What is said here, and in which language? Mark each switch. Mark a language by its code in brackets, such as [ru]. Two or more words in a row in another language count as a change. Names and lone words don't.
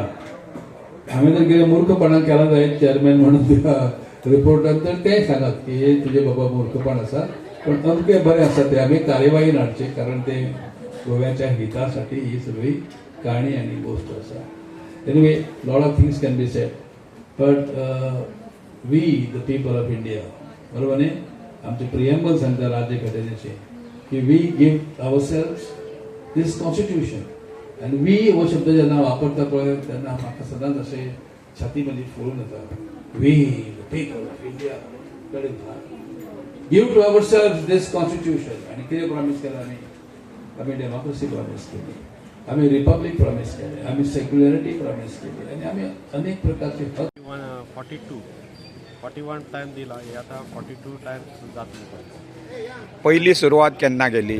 [kok] हांवें जर कितें मूर्खपणां केला जायत चेअरमॅन म्हणून तुका रिपोर्टान तर तें सांगात की हे तुजे बाबा मूर्खपण आसा. पण अमकें बरें आसा ते आमी कार्यवाहीन हाडचे कारण ते गोव्याच्या हितासाठी ही सगळी काणी आनी गोष्ट आसा. [en] anyway lot of things can be said but we the people of India [kok] बरोबर न्ही आमचे प्रिएम्बल सांगता राज्य घटनेचे की [en] we give ourselves this constitution [kok] आणि वी हो शब्द जेन्ना वापरता पळय तेन्ना म्हाका सदांच अशें छाती म्हजी फुलून येता. [en] We the people of India give to ourselves this constitution. [kok] आणि कितें प्रॉमिस केला आमी डेमोक्रेसी प्रॉमिस केली, आमी रिपब्लीक प्रॉमिस केले, आमी सेक्युलरिटी प्रॉमिस केली आणि आमी अनेक प्रकारचे हक 41 टाइम दिला हे आता 42 टाइम्स जातले. पहिली सुरवात केन्ना केली?